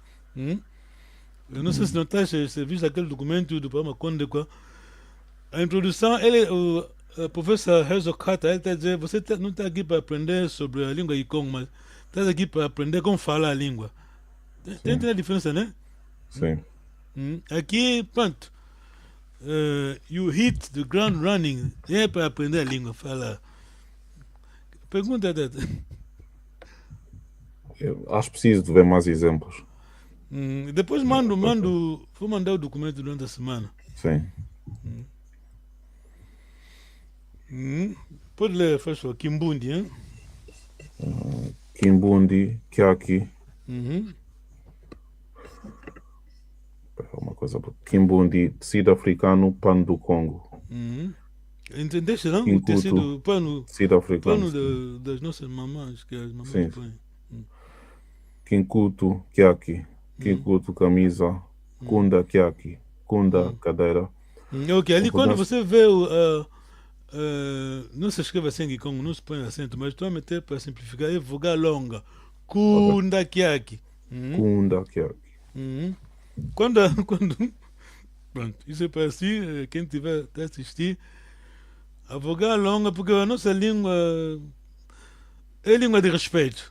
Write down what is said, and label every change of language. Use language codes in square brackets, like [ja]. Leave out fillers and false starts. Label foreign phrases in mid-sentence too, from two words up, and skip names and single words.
[pt] Eu não sei se não está visto aquele documento do Papa Konduka. A introdução, o professor Herzog Hatta, ele está dizendo, você não está aqui para aprender sobre a língua Kikongo, mas está aqui para aprender como falar a língua. Tem a diferença, né? Sim. Aqui, pronto. [en] You hit the ground running. [pt] É para aprender a língua, falar. Pergunta, Tata. Acho preciso de ver mais exemplos. Depois vou mandar o documento durante a semana. Sim. Pode ler, faz favor, Kimbundi, hein? [kg] Kimbundi, Kiaki. [pt] Uma coisa. Kimbundi, tecido africano, pano do Congo. Entendeste, não? O Kinkutu, tecido, pano tecido africano. das nossas mamães, que as mamães Sim. põem. [kg] Kinkutu, Kiaki. [pt] Kinkutu, camisa. [kg] Kunda, Kiaki. Kunda, [pt] cadeira. Ok, ali quando você vê não se escreve assim Kikongo, não se põe acento, mas estou a meter para simplificar, é vogal longa. [kg] Kunda, Kiaki. Kunda, Kiaki. [pt] Quando pronto, isso é para si, quem tiver a assistir, a vogal longa, porque a nossa língua é língua de respeito.